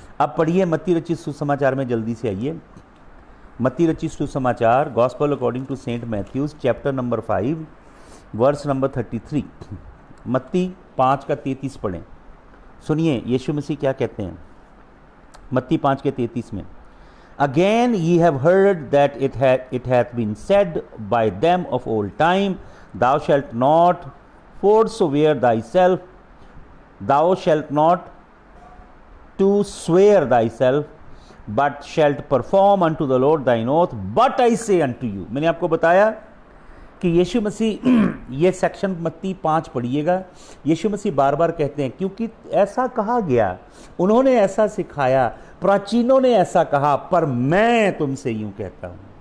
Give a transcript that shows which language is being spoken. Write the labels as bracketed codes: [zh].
[hi] अब पढ़िए मत्ती रचित सुसमाचार में, जल्दी से आइए। मत्ती रचित सुसमाचार, [en] gospel according to saint Matthew's, [hi] chapter number 5 verse number 33। मत्ती 5 का 33 पढ़ें। सुनिए यीशु मसीह क्या कहते हैं मत्ती 5 के 33 में। [en] Again ye have heard that it hath been said by them of old time, thou shalt not forswear thyself, thou shalt not to swear thyself, but shalt perform unto the Lord thine oath. But I say unto you, [hi] मैंने आपको बताया कि यीशु मसीह ये section मत्ती 5 पढ़िएगा। यीशु मसीह बार बार कहते हैं क्योंकि ऐसा कहा गया, उन्होंने ऐसा सिखाया, प्राचीनों ने ऐसा कहा, पर मैं तुमसे यूं कहता हूं।